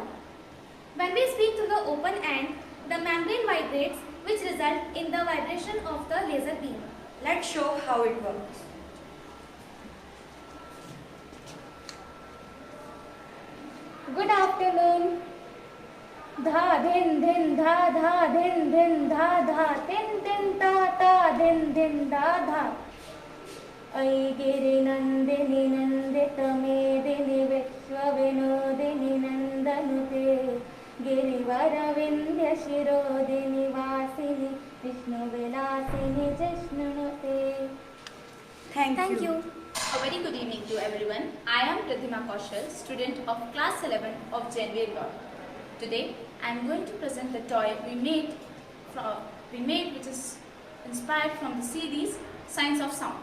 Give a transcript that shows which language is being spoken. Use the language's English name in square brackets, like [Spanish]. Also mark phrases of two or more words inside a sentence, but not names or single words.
[English] When we speak to the open end, the membrane vibrates which result in the vibration of the laser beam. Let's show how it works. Good afternoon. Dha din din dha dha din din dha dha tin tin ta ta din din da dha. [Sanskrit] अयि गिरि नन्दिनि नन्दित मेदिनि विश्व विनोदिनि नन्दनुते गिरिवर विंध्य शिरोदिनि वासिनि विष्णु विलासिनि जिष्णुनुते. [English] Thank you. A very good evening to everyone. I am Pratima Kaushal, student of class 11 of JNV Indore. Today I am going to present the toy we made which is inspired from the series Science of Sound.